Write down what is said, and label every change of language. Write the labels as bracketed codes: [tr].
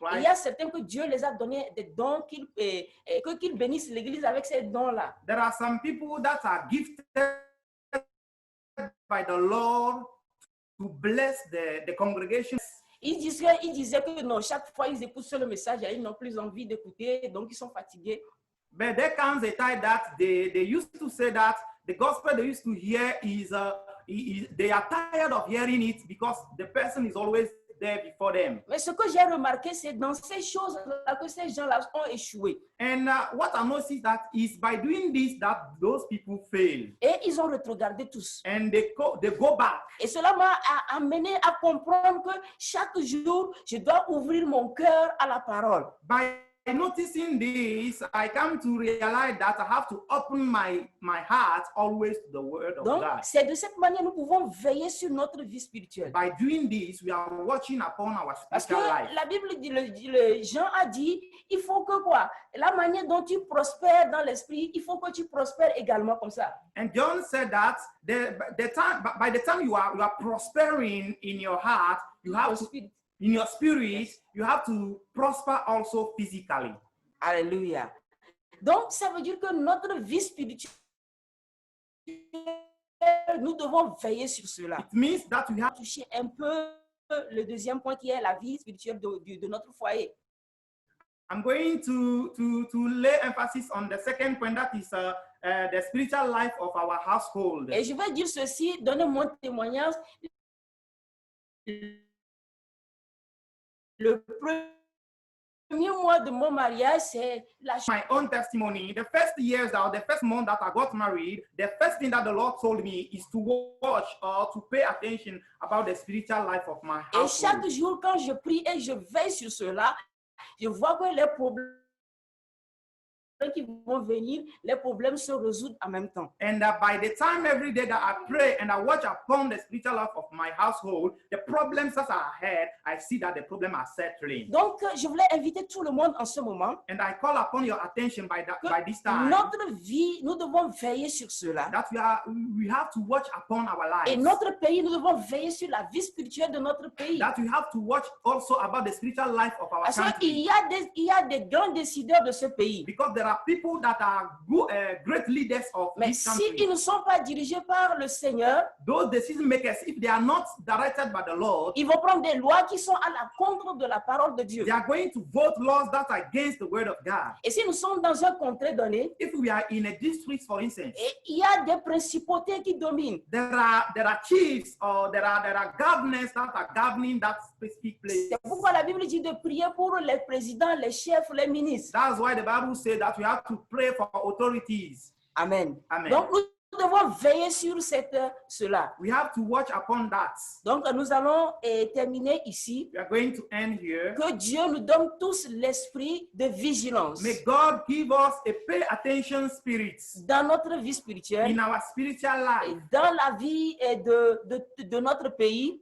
[fr] il y a [en] Christ, [fr] certains que Dieu les a donné des dons, qu'ils bénissent l'Église avec ces dons-là. [en] there are some people that are gifted by the Lord to bless the congregation. [fr] Ils disaient que non, chaque fois ils écoutent le message, ils n'ont plus envie d'écouter, donc ils sont fatigués. [en] But there comes a time that they used to say that the gospel they used to hear is they are tired of hearing it because the person is always there before them. [fr] Mais ce que j'ai remarqué, c'est dans ces choses-là que ces gens-là ont échoué. [en] And what I noticed that is by doing this that those people fail [fr] Et ils ont rétrogradé tous. [en] and they go back. [fr] Et cela m'a amené à comprendre que chaque jour, je dois ouvrir mon cœur à la parole. [en] By noticing this, I come to realize that I have to open my heart always to the word of [fr] Donc, [en] God. [fr] c'est de cette manière que nous pouvons veiller sur notre vie spirituelle. [en] By doing this, we are watching upon our [fr] Parce que [en] spiritual life. [fr] la Bible dit, Jean a dit, il faut que quoi? La manière dont tu prospères dans l'esprit, il faut que tu prospères également comme ça. [en] And John said that by the time you are prospering in your heart, you have to, in your spirit, you have to prosper also physically. [fr] Alléluia. Donc, ça veut dire que notre vie spirituelle, nous devons veiller sur cela. [en] It means that we have [fr] Toucher un peu le deuxième point qui est la vie spirituelle de notre foyer. [en] I'm going to lay emphasis on the second point, that is the spiritual life of our household. [fr] Et je vais dire ceci, donner mon témoignage. Le premier mois de mon mariage, c'est la [en] My own testimony, the first years or the first month that I got married, the first thing that the Lord told me is to watch or to pay attention about the spiritual life of my [fr] Et chaque [en] household. [fr] jour, quand je prie et je veille sur cela, je vois que les problèmes qui vont venir, les problèmes se résoudent en même temps. [en] And by the time every day that I pray and I watch upon the spiritual life of my household, the problems that I had, I see that the problems are settling. [fr] Donc, je voulais inviter tout le monde en ce moment. [en] And I call upon your attention by this time [fr] Notre vie, nous devons veiller sur cela. [en] that we have to watch upon our [fr] Et [en] lives. [fr] notre pays, nous devons veiller sur la vie spirituelle de notre pays. [en] That we have to watch also about the spiritual life of our [fr] Parce [en] country. [fr] qu'il y a des grands décideurs de ce pays. [en] Because there are people that are great leaders of [fr] Mais [en] this country. [fr] s'ils ne sont pas dirigés par le Seigneur, [en] Those decision makers, if they are not directed by the Lord, [fr] ils vont prendre des lois qui sont à la contre de la parole de Dieu. [en] they are going to vote laws that are against the word of God. [fr] Et si nous sommes dans un contrée donné, [en] If we are in a district, for instance, [fr] et il y a des principautés qui dominent. [en] there are chiefs or there are governors that are governing that specific place. [fr] C'est pourquoi la Bible dit de prier pour les présidents, les chefs, les ministres. [en] That's why the Bible says that we have to pray for authorities. [fr] Amen. [en] Amen. [fr] Donc, nous devons veiller sur cela. [en] We have to watch upon that. [fr] Donc, nous allons terminer ici. [en] We are going to end here. [fr] Que Dieu nous donne tous l'esprit de vigilance [en] May God give us a pay attention spirit [fr] dans notre vie spirituelle, [en] in our spiritual [fr] et [en] life, [fr] dans la vie de notre pays,